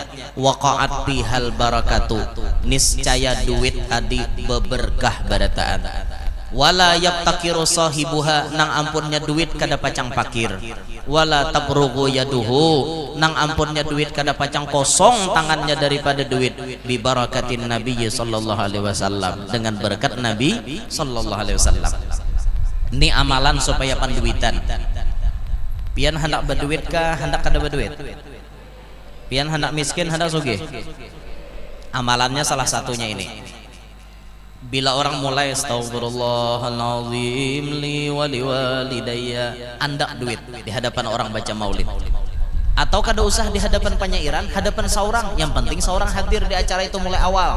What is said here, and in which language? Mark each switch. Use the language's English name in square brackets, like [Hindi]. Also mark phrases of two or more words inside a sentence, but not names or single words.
[Arabic] وقعت بها البركة, [Banjar] niscaya duit tadi beberkah barataan. [Arabic] ولا يفتقر صاحبها, [Banjar] nang ampunnya duit kada pacang pakir. [Arabic] ولا تفرغ يده, [Banjar] nang ampunnya duit kada pacang kosong tangannya daripada duit. [Arabic] ببركة النبي صلى الله عليه وسلم, [Banjar] dengan berkat Nabi [Arabic] صلى الله عليه وسلم. [Banjar] Ini amalan supaya panduitan. Pian hendak berduit kah, hendak kada berduit? Pian hendak miskin, hendak sugih? Amalannya salah satunya ini. Bila orang mulai [Arabic] أستغفر الله العظيم لي ولوالدي, [Banjar] andak duit di hadapan orang baca maulid, atau kada usah di hadapan penyairan, hadapan seorang, yang penting seorang hadir di acara itu mulai awal.